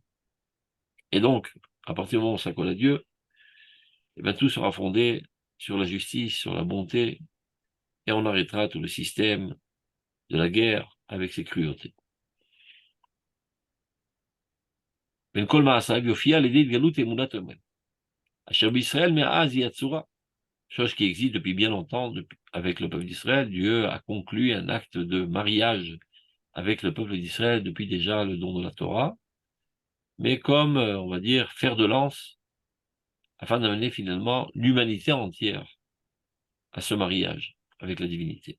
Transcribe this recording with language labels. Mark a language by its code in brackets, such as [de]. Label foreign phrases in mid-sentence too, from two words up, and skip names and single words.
[fr] Et donc, à partir du moment où on s'accole à Dieu, eh bien, tout sera fondé sur la justice, sur la bonté, et on arrêtera tout le système de la guerre avec ses cruautés. [he] בין כל מעשיו יופיע [fr] l'idée de [he] גלות אמונת אומן. אשר בישראל מאז יצורה. [fr] Chose qui existe depuis bien longtemps avec le peuple d'Israël. Dieu a conclu un acte de mariage avec le peuple d'Israël depuis déjà le don de la Torah, mais comme, on va dire, fer de lance, afin d'amener finalement l'humanité entière à ce mariage avec la divinité.